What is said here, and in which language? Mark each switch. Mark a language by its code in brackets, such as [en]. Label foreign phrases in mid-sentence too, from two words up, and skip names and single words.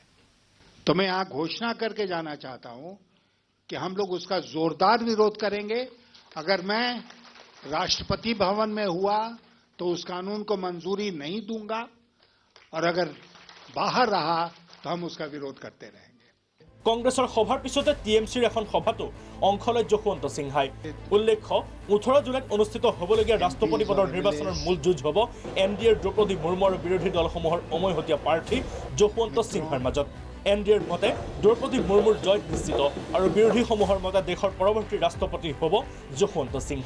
[hi] तो मैं यहां घोषणा करके जाना चाहता हूं कि हम लोग उसका जोरदार विरोध करेंगे। अगर मैं राष्ट्रपति भवन में हुआ तो उस कानून को मंजूरी नहीं दूंगा, और अगर बाहर रहा तो हम उसका विरोध करते रहेंगे। [as] কংগ্ৰেছৰ সভাৰ পিছতে TMCৰ এখন সভাতো অংশ লয় যশৱন্ত সিনহাই। উল্লেখ্য 18 জুলাইত অনুষ্ঠিত হ'বলগীয়া ৰাষ্ট্ৰপতি পদৰ নিৰ্বাচনৰ মূল যুঁজ হ'ব NDAৰ দ্ৰৌপদী মুৰ্মু আৰু বিৰোধী দলসমূহৰ উমৈহতীয়া প্ৰাৰ্থী যশৱন্ত সিনহাৰ মাজত। NDAৰ মতে দ্ৰৌপদী মুৰ্মুৰ জয় নিশ্চিত আৰু বিৰোধীসমূহৰ মতে দেশৰ পৰৱৰ্তী ৰাষ্ট্ৰপতি হ'ব যশৱন্ত সিনহা।